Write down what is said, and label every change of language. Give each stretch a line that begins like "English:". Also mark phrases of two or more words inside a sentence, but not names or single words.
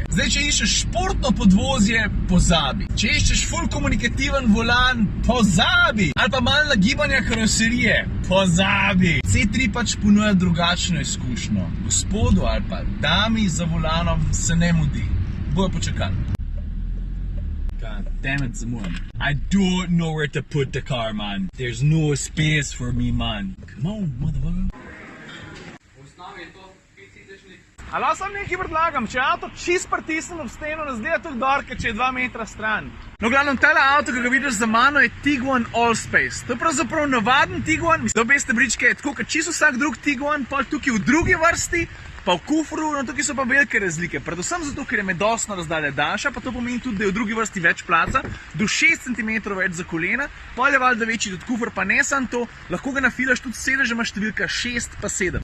Slovenian: Zdaj, če iščeš športno podvozje, pozabi. Če iščeš full komunikativen volan, pozabi. Ali pa malo nagibanja karoserije, pozabi. C3 pač ponuja drugačno izkušnjo. Gospodu ali pa dami za volanom se ne mudi. Bojo počakali.
English: God damn it, zamujam. I don't know where to put the car, man. There's no space for me, man. Come on, motherfucker.
Slovenian: Ali sam nekaj predlagam, če avto čist pritisnem ob steno, ne zgleda tudi dorke, če je 2 metra stran. No, glavno, tale avto, ki ga vidiš za mano, je Tiguan Allspace. To je pravzaprav navaden Tiguan, mislim, obe stebričke je tako, kot čisto vsak drug Tiguan, pa tukaj v drugi vrsti, Pa v kufru, no tukaj so pa velike razlike, predvsem zato, ker je medosna razdalja daljša, pa to pomeni tudi, da je v drugi vrsti več placa, do 6 cm več za kolena, pol je valjda večji tudi kufr, pa ne samo to, lahko ga nafilaš tudi s sedežema številka 6 pa 7.